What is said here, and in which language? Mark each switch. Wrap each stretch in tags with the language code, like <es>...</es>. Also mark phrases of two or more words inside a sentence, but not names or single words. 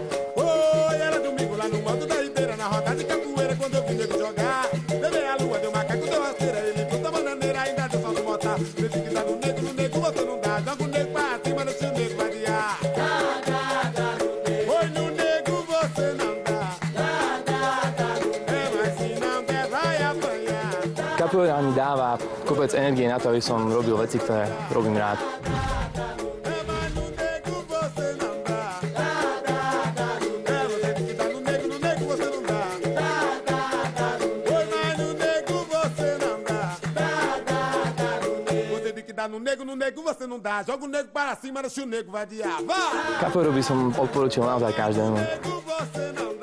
<sk>Capoeira mi dáva kopec energie na to, aby som robil veci, ktoré robím rád.</sk> <pt>No nego você não dá, joga o nego para cima, se o nego vai diar. Vá!</pt> <sk>Capoeiru by som odporučil naozaj každému.</sk>